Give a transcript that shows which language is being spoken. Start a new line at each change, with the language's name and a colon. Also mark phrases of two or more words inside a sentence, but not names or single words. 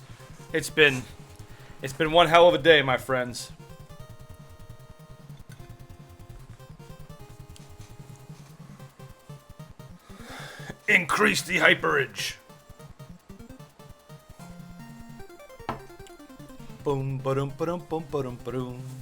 English: It's been one hell of a day, my friends. Increase the hyperage. Boom, ba-dum, ba-dum, boom, ba-dum, ba-dum.